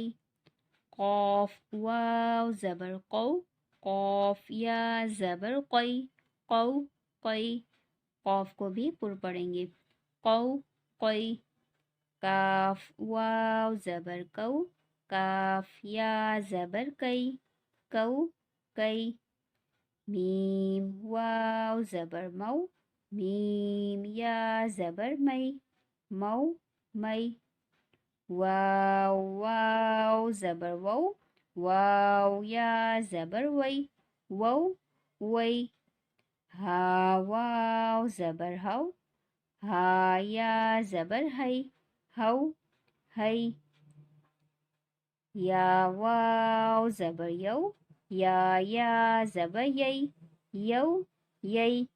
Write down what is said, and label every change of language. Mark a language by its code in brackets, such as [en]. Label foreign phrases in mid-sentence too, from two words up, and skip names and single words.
[ur] قاف واو زبر قو، قاف یا زبر قی، قو قی۔ قاف کو بھی پر پڑھیں گے، قو قی۔ کاف واو زبر کو، کاف یا زبر کئی، کو کئی۔ میم واو زبر مو، میم یا زبر مئی، مو مئی۔ واو واو زبر وو، واو یا زبر وئی، وو وئی۔ ہا واو زبر ہو، ہا یا زبر ہئی، ہو ہئی۔ یا واو زبر یو، یا زبر یئی، یو یئی۔